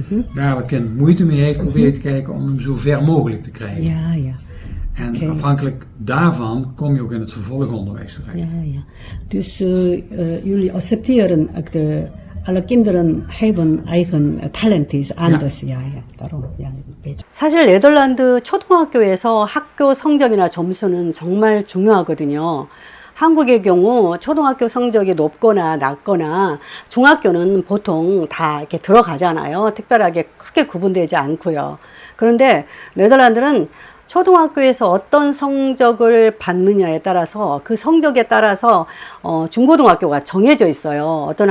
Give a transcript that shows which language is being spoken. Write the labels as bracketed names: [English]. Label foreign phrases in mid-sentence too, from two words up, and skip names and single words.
[Dutch] Daar waar het kind moeite mee heeft, probeer je te kijken om hem zo ver mogelijk te krijgen. Ja. En afhankelijk daarvan kom je ook in het vervolgonderwijs terecht. Ja. Dus jullie accepteren alle kinderen hebben eigen talent is anders. Ja. Daarom. Ja. [Korean] 사실 네덜란드 초등학교에서 학교 성적이나 점수는 정말 중요하거든요. 한국의 경우 초등학교 성적이 높거나 낮거나 중학교는 보통 다 이렇게 들어가잖아요. 특별하게 크게 구분되지 않고요. 그런데 네덜란드는 초등학교에서 어떤 성적을 받느냐에 따라서 그 성적에 따라서 중고등학교가 정해져 있어요.